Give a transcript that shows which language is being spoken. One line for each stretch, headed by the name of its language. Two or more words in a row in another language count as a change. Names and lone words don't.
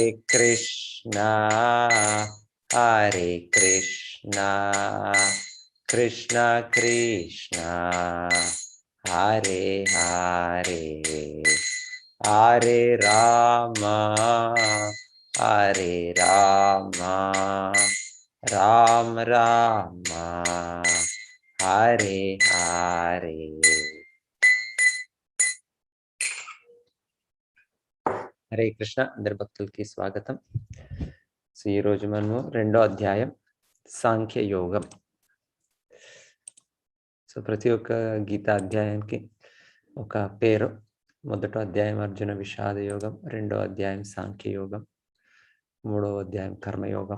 Sanskrit: Krishna, Hare Krishna, Krishna Krishna, Hare Hare, Hare Rama, Hare Rama, Rama Rama, Hare Hare.
Telugu: హరే కృష్ణ, అందరి భక్తులకి స్వాగతం. సో ఈరోజు మనము 2వ అధ్యాయం సాంఖ్య యోగం. సో ప్రతి ఒక్క గీతా అధ్యాయానికి ఒక పేరు. 1వ అధ్యాయం అర్జున విషాద యోగం, 2వ అధ్యాయం సాంఖ్య యోగం, 3వ అధ్యాయం కర్మయోగం.